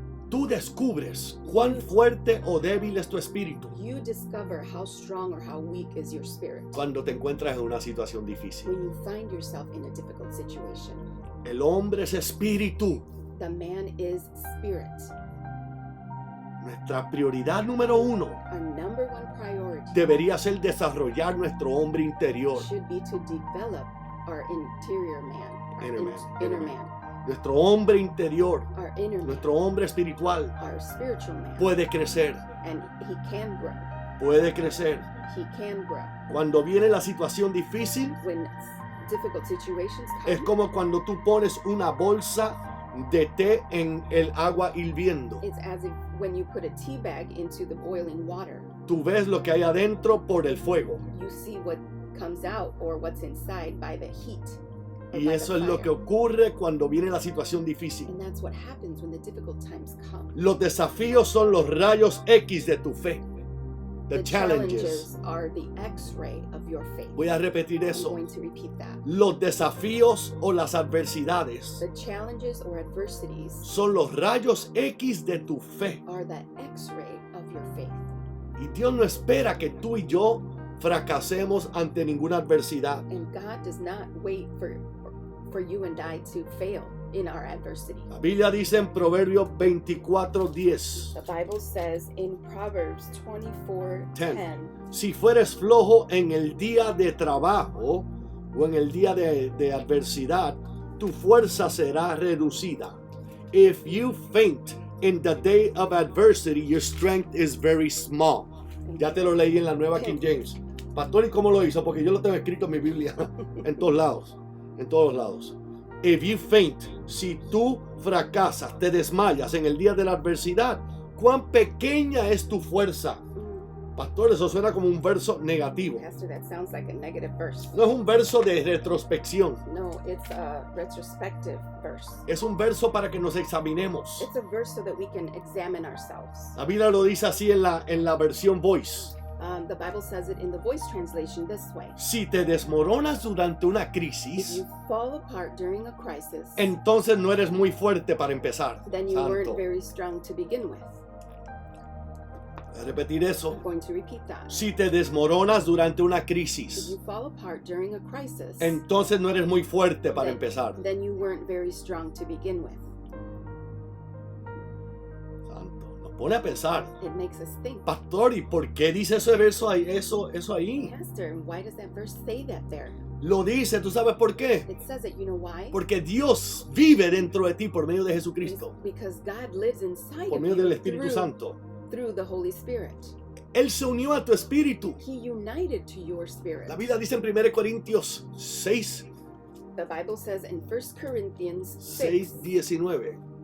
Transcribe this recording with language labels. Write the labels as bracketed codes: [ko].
[es] Tú descubres cuán fuerte o débil es tu espíritu [en] You discover how strong or how weak is your spirit [es] cuando te encuentras en una situación difícil. [en] when you find yourself in a difficult situation. [es] El hombre es espíritu. [en] The man is spirit. [es] Nuestra prioridad número 1 [en] Our number one priority [es] debería ser desarrollar nuestro hombre interior. [en] should be to develop our interior man, Inner man. inner man, [es] Nuestro hombre interior, [en] our inner man, [es] nuestro hombre espiritual [en] our spiritual man, [es] puede crecer, [en] and he can grow. [es] puede crecer. [en] He can grow. [es] Cuando viene la situación difícil, [en] When difficult situations [es] es [en] come, [es] como cuando tú pones una bolsa de té en el agua hirviendo. [en] it's as if when you put a tea bag into the boiling water, [es] Tú ves lo que hay adentro por el fuego. [en] you see what comes out or what's inside by the heat. Or [es] Y [en] by [es] eso [en] the [es] es lo [en] fire. [es] que ocurre cuando viene la situación difícil. [en] And that's what happens when the difficult times come. [es] Los desafíos son los rayos X de tu fe. [en] The challenges. are the X-ray of your faith. [es] Voy a repetir [en] I'm [es] eso. [en] going to repeat that. [es] Los desafíos o las adversidades [en] The challenges or adversities [es] son los rayos X de tu fe. [en] are the X-ray of your faith. [es] Y Dios no espera que tú y yo fracasemos ante ninguna adversidad. [en] And God does not wait for you and I to fail in our adversity. [es] La Biblia dice en Proverbios 24:10, [en] The Bible says in Proverbs 24:10, [es] si fueres flojo en el día de trabajo o en el día de adversidad, tu fuerza será reducida. [en] If you faint in the day of adversity, your strength is very small. [es] Ya te lo leí en la nueva King James. Pastor, ¿y cómo lo hizo? Porque yo lo tengo escrito en mi Biblia, en todos lados, en todos lados. [en] If you faint, [es] si tú fracasas, te desmayas en el día de la adversidad, ¿cuán pequeña es tu fuerza? Pastor, eso suena como un verso negativo. [en] Pastor, that sounds like a negative verse. [es] No es un verso de retrospección, [en] No, it's a retrospective verse. [es] es un verso para que nos examinemos. [en] It's a verse so that we can examine ourselves. [es] La Biblia lo dice así en la versión Voice. [en] The Bible says it in the Voice translation this way. [es] Si te desmoronas durante una [en] If [es] crisis, [en] you fall apart during a crisis, [es] entonces no eres muy fuerte para empezar. [en] then you [es] Santo. [en] weren't very strong to begin with. [es] Voy a repetir eso. [en] I'm going to repeat that. [es] Si te desmoronas durante una [en] If [es] crisis, [en] you fall apart during a crisis, [es] entonces no eres muy fuerte para [en] then- [es] empezar. [en] then you weren't very strong to begin with. [es] Santo, nos pone a pensar. [en] It makes us think. [es] Pastor, ¿y por qué dice ese verso ahí, eso ahí? [en] Pastor, and why does that verse say that there? [es] Lo dice, ¿tú sabes por qué? [en] It says it, you know why? [es] Porque Dios vive dentro de ti por medio de [en] It's [es] Jesucristo, [en] because God lives inside [es] por [en] of [es] medio [en] you [es] del Espíritu [en] through, [es] Santo. [en] through the Holy Spirit. [es] Él se unió a tu espíritu. [en] He united to your spirit. [es] La Biblia dice en 1 Corintios 6, [en] The Bible says in 1 Corinthians 6, 19.